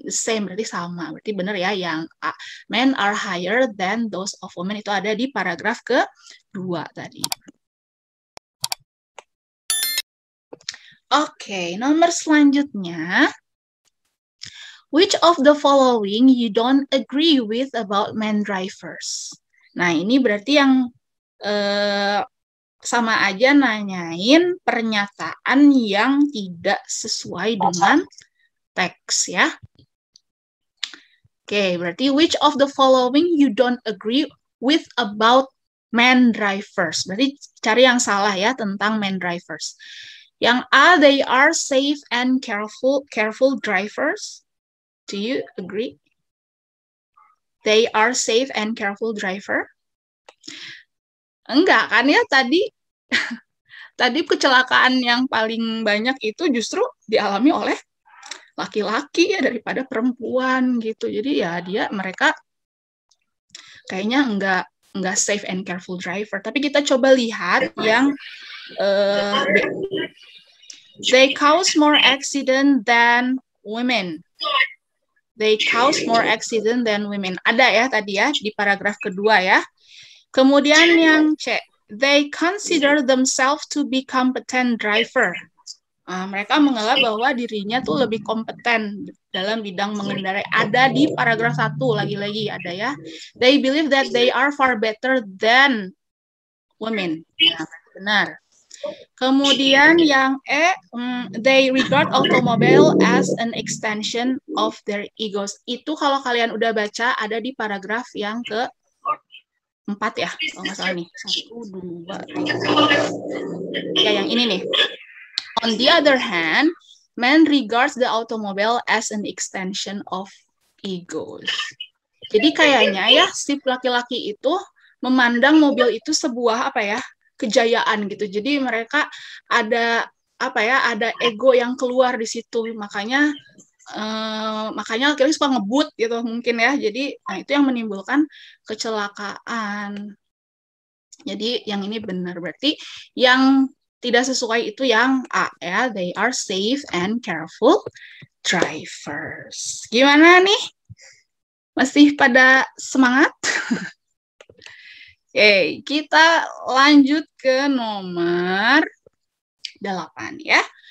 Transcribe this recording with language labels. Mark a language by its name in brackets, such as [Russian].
[English] The same [Indonesian] berarti sama. Berarti benar ya yang A. [English] Men are higher than those of women. [Indonesian] Itu ada di paragraf ke-2 tadi. Oke, nomor selanjutnya. [English] Which of the following you don't agree with about men drivers? [Indonesian] Nah, ini berarti yang sama aja nanyain pernyataan yang tidak sesuai dengan teks ya. Oke, berarti [English] which of the following you don't agree with about men drivers? [Indonesian] Berarti cari yang salah ya tentang men drivers. Yang A, [English] they are safe and careful drivers. Do you agree? They are safe and careful driver? [Indonesian] Enggak kan ya tadi tadi kecelakaan yang paling banyak itu justru dialami oleh laki-laki ya daripada perempuan gitu. Jadi ya mereka kayaknya enggak [English] safe and careful driver. [Indonesian] Tapi kita coba lihat yang B. [English] They cause more accident than women. They cause more accident than women. [Indonesian] Ada ya tadi ya di paragraf kedua ya. Kemudian yang C. [English] They consider themselves to be competent driver. [Indonesian] Mereka menganggap bahwa dirinya tuh lebih kompeten dalam bidang mengendarai. Ada di paragraf 1 lagi-lagi ada ya. [English] They believe that they are far better than women. [Indonesian] Nah, benar. Kemudian yang E, [English] they regard automobile as an extension of their egos. [Indonesian] Itu kalau kalian udah baca ada di paragraf yang ke-4 ya, kalau nggak salah nih. 1, 2, 3. Ya, yang ini nih. [English] On the other hand, man regards the automobile as an extension of egos. [Indonesian] Jadi kayaknya ya si laki-laki itu memandang mobil itu sebuah apa ya? Kejayaan gitu. Jadi mereka ada apa ya? Ada ego yang keluar di situ. Makanya laki-laki suka ngebut gitu mungkin ya. Jadi itu yang menimbulkan kecelakaan. Jadi yang ini benar berarti yang tidak sesuai itu yang A ya. [English] They are safe and careful drivers. [Indonesian] Gimana nih? Masih pada semangat? Oke, kita lanjut ke nomor 8 ya.